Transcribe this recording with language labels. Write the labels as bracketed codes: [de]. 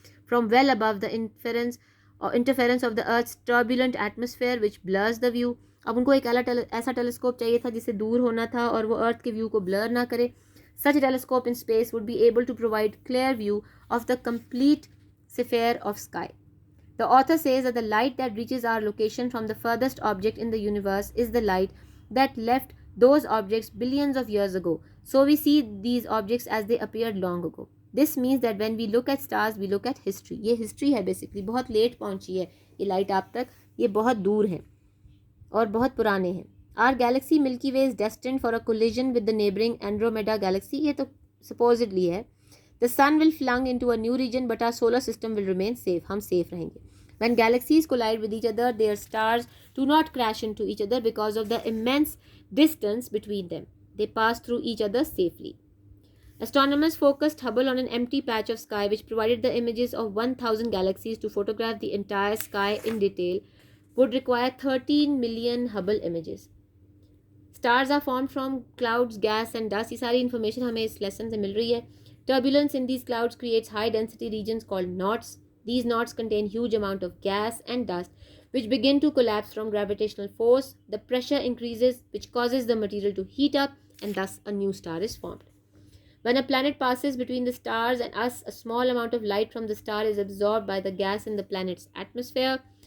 [en] from well above the interference of the Earth's turbulent atmosphere which blurs the view۔ [ur] اب ان کو ایک ایسا telescope چاہیے تھا جس سے دور ہونا تھا اور وہ ارتھ کے ویو کو بلر نہ کرے۔ [en] Such a telescope in space would be able to provide clear view of the complete sphere of sky۔ The author says that the light that reaches our location from the furthest object in the universe is the light that left those objects billions of years ago. So we see these objects as they appeared long ago. This means that when we look at stars, we look at history. [ur] یہ history ہے basically، بہت late پہنچی ہے یہ light آپ تک، یہ بہت دور ہیں اور بہت پرانے ہیں۔ [en] Our galaxy Milky Way is destined for a collision with the neighboring Andromeda galaxy۔ [ur] یہ تو supposedly ہے۔ [en] The sun will flung into a new region but our solar system will remain safe۔ [ur] ہم safe رہیں گے۔ [en] When galaxies collide with each other, their stars do not crash into each other because of the immense distance between them. They pass through each other safely. Astronomers focused Hubble on an empty patch of sky which provided the images of 1,000 galaxies. To photograph the entire sky in detail would require 13 million Hubble images. Stars are formed from clouds, gas and dust. [ur] یہ ساری information ہمیں اس lesson سے مل رہی ہے۔ [en] Turbulence in these clouds creates high density regions called knots. These knots contain huge amount of gas and dust which begin to collapse from gravitational force. The pressure increases which causes the material to heat up and thus a new star is formed. When a planet passes between the stars and us, a small amount of light from the star is absorbed by the gas in the planet's atmosphere.